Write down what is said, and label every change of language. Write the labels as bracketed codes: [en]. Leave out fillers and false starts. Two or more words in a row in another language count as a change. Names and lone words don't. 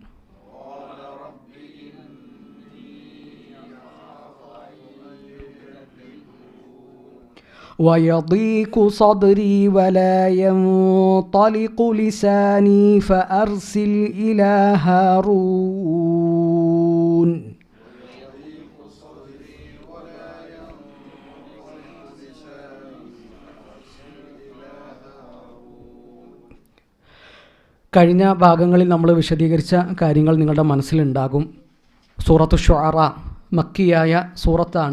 [ar] ويضيق صدري ولا ينطلق لساني فأرسل إلى هارون [ml] കഴിഞ്ഞ ഭാഗങ്ങളിൽ നമ്മൾ വിശദീകരിച്ച കാര്യങ്ങൾ നിങ്ങളുടെ മനസ്സിലുണ്ടാകും. സൂറത്തു ശുഅറാ മക്കിയായ സൂറത്താണ്.